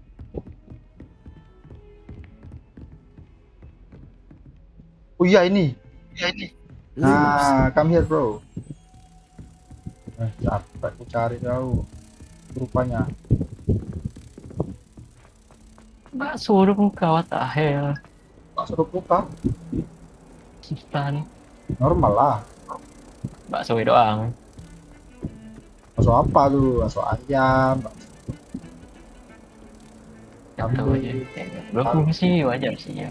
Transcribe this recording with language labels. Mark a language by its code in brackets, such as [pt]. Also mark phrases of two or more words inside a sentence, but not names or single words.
[id] Oh iya ini. Nah, [en] come here bro. [id] Capek aku cari tahu rupanya. Mbak suruh buka, [en] what the hell? [id] Mbak suruh buka? Susah nih. Normal lah. Bakso doang. Bakso apa tuh? Bakso ayam. Tahu aja. Belum sih wajar sih ya.